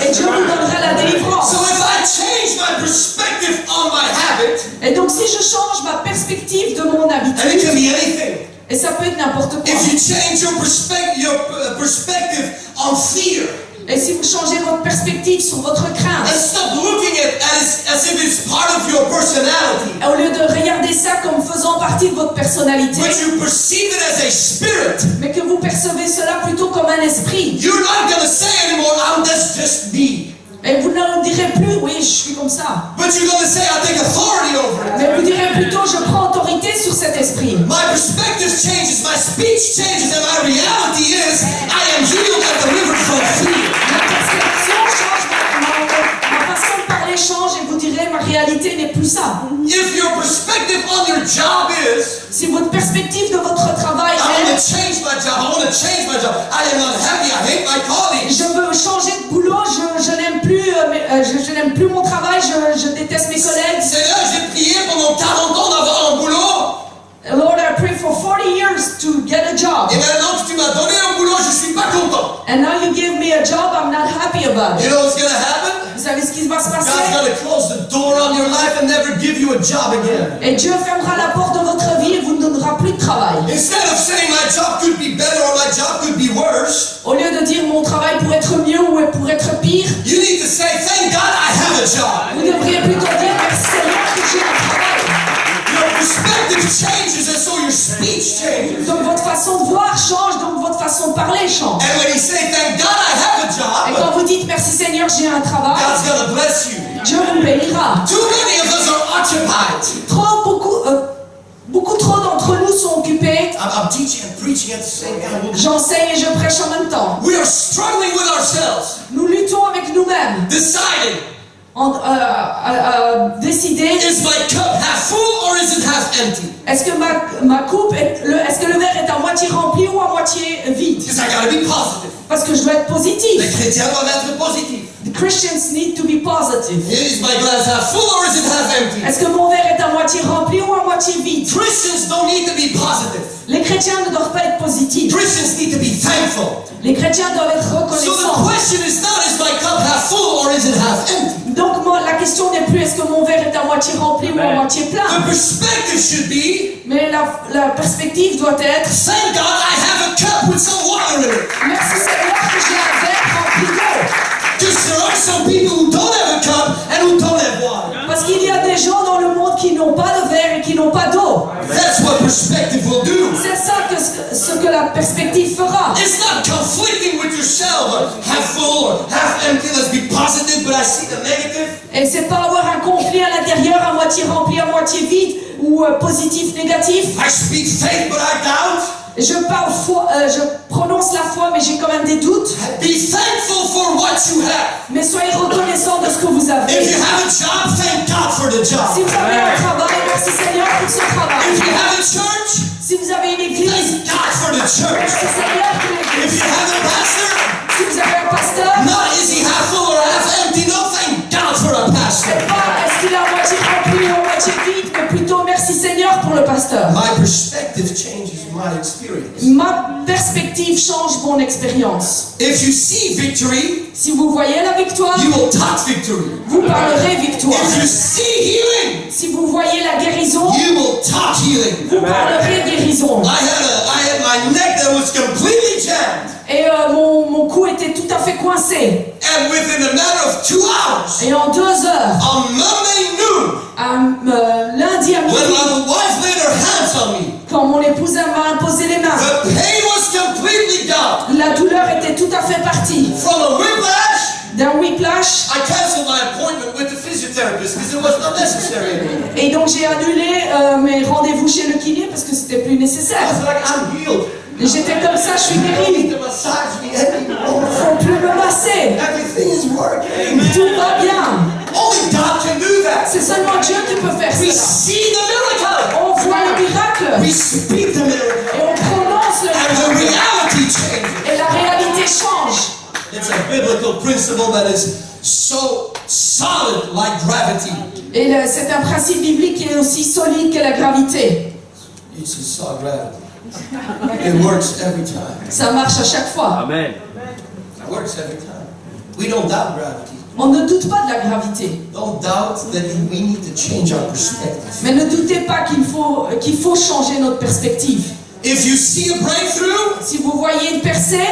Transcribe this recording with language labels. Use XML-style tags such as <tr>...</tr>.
<fr>Et Dieu vous donnera la délivrance.</fr> <en>So if I change my perspective on my habit,</en> <fr>Et donc si je change ma perspective de mon</fr> <en>and it</en> <fr>habitude,</fr> <en>can be anything.</en> <fr>et ça peut être n'importe quoi.</fr> <en>If you change your perspective on fear,</en> <fr>Et si vous changez votre perspective sur votre</fr> <en>and</en> <fr>crainte,</fr> <en>stop looking at it as if it's part of your personality,</en> <fr>au lieu de regarder ça comme faisant partie de votre personnalité,</fr> <en>but you perceive it as a spirit,</en> <fr>mais que vous percevez cela plutôt comme un esprit,</fr> <en>you're not going to say anymore, that's just me.</en> <fr>et vous ne direz plus, oui, je suis comme ça,</fr> <en>But you're going to say, I take authority over it.</en> <fr>mais vous direz plutôt, je prends autorité sur cet esprit.</fr> <en>My perspective changes, my speech changes, and my reality is I am healed and delivered from fear.</en> <fr>Ma perception change, ma façon de parler change, et vous direz, ma réalité n'est plus ça.</fr> <en>If your perspective on your job is,</en> <fr>Si votre perspective de votre travail</fr> <en>I want to</en> <fr>est,</fr> <en>change my job, I want to change my job, I am not happy, I hate my colleagues.</en> <fr>je veux changer de boulot, je n'aime plus mon travail, je déteste mes collègues. Seigneur, j'ai prié pendant 40 ans d'avoir un boulot,</fr> <en>Lord, I prayed for 40 years to get a job.</en> <fr>et maintenant que tu m'as donné un boulot, je suis pas content.</fr> <en>And now you give me a job bad. You know what's going to happen?</en> <fr>Vous savez ce qui va se passer?</fr> <en>God's going to close the door on your life and never give you a job again.</en> <fr>Et Dieu fermera la porte de votre vie et vous ne donnera plus de travail.</fr> <en>Instead of saying my job could be better or my job could be worse,</en> <fr>Au lieu de dire mon travail pourrait être mieux ou pourrait être pire,</fr> <en>you need to say, thank God I have a job.</en> <fr>vous devriez plutôt dire merci Seigneur que j'ai un travail.</fr> <en>Your perspective changes and so your speech changes.</en> <fr>Donc votre façon de voir change, donc votre façon de parler change.</fr> <en>And when you say, thank God I have a</en> <fr>Et</fr> <en>job,</en> <fr>quand vous dites merci Seigneur, j'ai un travail,</fr> <en>God's going to bless you.</en> <fr>Dieu vous bénira.</fr> <en>Too many of us are occupied.</en> <fr>Beaucoup trop d'entre nous sont occupés.</fr> <en>I'm teaching and preaching at the same time.</en> <fr>J'enseigne et je prêche en même temps.</fr> <en>We are struggling with ourselves,</en> <fr>Nous luttons avec nous-mêmes.</fr> <en>deciding,</en> <fr>Décider,</fr> <en>is my cup half full or is it half empty?</en> <fr>est-ce que ma coupe, est-ce que le verre est à moitié rempli ou à moitié vide?</fr> <en>Because I got to be positive.</en> <fr>Parce que je dois être Les positif. chrétiens doivent être positifs.</fr> <en>The Christians need to be positive. Is my glass half full or is it half empty?</en> <fr>Est-ce que mon verre est à moitié rempli ou à moitié vide?</fr> <en>Christians don't need to be positive.</en> <fr>Les chrétiens ne doivent pas être positifs.</fr> <en>Christians need to be thankful.</en> <fr>Les chrétiens doivent être</fr> <en>So the</en> <fr>reconnaissants.</fr> <en>question is not, is my cup half full or is it half empty?</en> <fr>Donc la question n'est plus est-ce que mon verre est à moitié rempli ou à moitié plein.</fr> <en>The perspective should be,</en> <fr>Mais la perspective doit être</fr> <en>thank God I have a cup with some water in it.</en> <fr>merci Seigneur que j'ai un verre rempli d'eau.</fr> <en>Because there are some people who don't have a cup and who don't have water.</en> <fr>Parce qu'il y a des gens dans le monde qui n'ont pas de verre et qui n'ont pas d'eau.</fr> <en>That's what perspective will do.</en> <fr>C'est ça ce que la perspective fera.</fr> <en>It's not conflicting with yourself, half full or half empty. Let's be positive, but I see the negative.</en> <fr>Et c'est pas avoir un conflit à l'intérieur, à moitié rempli, à moitié vide, ou positif, négatif.</fr> <en>I speak faith, but I doubt.</en> <fr>Je prononce la foi, mais j'ai quand même des doutes.</fr> <en>Be thankful for what you have.</en> <fr>Mais soyez reconnaissants de ce que vous avez.</fr> <en>If you have a job, thank God for the</en> <fr>Si</fr> <en>job.</en> <fr>vous avez un travail, merci Seigneur pour ce</fr> <en>If</en> <fr>travail.</fr> <en>you have a church,</en> <fr>Si vous avez une église,</fr> <en>thank God for the church.</en> <fr>merci Seigneur pour</fr> <en>If</en> <fr>l'église.</fr> <en>you have a pastor,</en> <fr>Si vous avez un pasteur,</fr> <en>not is he half full or half empty. No, thank God for a pastor.</en> <fr>c'est pas est-ce qu'il est à moitié rempli ou à moitié vide, mais plutôt merci Seigneur pour le pasteur.</fr> <en>My perspective changes my experience.</en> <fr>Ma perspective change mon expérience.</fr> <en>If you see victory,</en> <fr>Si vous voyez la victoire,</fr> <en>you will talk victory.</en> <fr>vous parlerez victoire.</fr> <en>If you see healing,</en> <fr>Si vous voyez la guérison,</fr> <en>you will talk healing.</en> <fr>vous parlerez guérison.</fr> <en>I had my neck that was completely jammed,</en> <fr>Et mon cou était tout à fait coincé.</fr> <en>and within a matter of 2 hours,</en> <fr>Et en 2 heures,</fr> <en>on Monday noon,</en> <fr>lundi à</fr> <en>when</en> <fr>midi,</fr> <en>my wife laid her hands on me,</en> <fr>quand mon épouse m'a imposé les mains,</fr> <en>the pain was completely gone.</en> <fr>la douleur était tout à fait partie.</fr> <en>From a whiplash,</en> <fr>D'un whiplash,</fr> <en>I canceled my appointment with the physiotherapist because it was not necessary anymore.</en> <fr>et donc j'ai annulé mes rendez-vous chez le kiné parce que c'était plus</fr> <en>I</en> <fr>nécessaire.</fr> <en>was like, I'm healed.</en> <fr>Et j'étais comme ça, je suis</fr> <en>You don't need</en> <fr>guérie.</fr> <en>to massage me anymore.</en> <fr>Faut plus me masser.</fr> <en>Everything is working.</en> <fr>Tout va bien.</fr> <en>Only God can do that.</en> <fr>C'est seulement Dieu qui peut faire</fr> <en>We</en> <fr>cela.</fr> <en>see the miracle.</en> <fr>On voit le miracle</fr> <en>We speak the miracle.</en> <fr>et on prononce le</fr> <en>And the</en> <fr>miracle.</fr> <en>reality changes.</en> <fr>Et la réalité change.</fr> <en>It's a biblical principle that is so solid like gravity.</en> <fr>Et c'est un principe biblique qui est aussi solide que la gravité.</fr> <en>You just saw gravity. It works every time.</en> <fr>Ça marche à chaque fois.</fr> <en>Amen. It works every time. We don't doubt gravity.</en> <fr>On ne doute pas de la gravité.</fr> <en>Don't doubt that we need to change our perspective.</en> <fr>Mais ne doutez pas qu'il faut changer notre perspective.</fr> <en>If you see a breakthrough,</en> <fr>Si vous voyez une percée,</fr>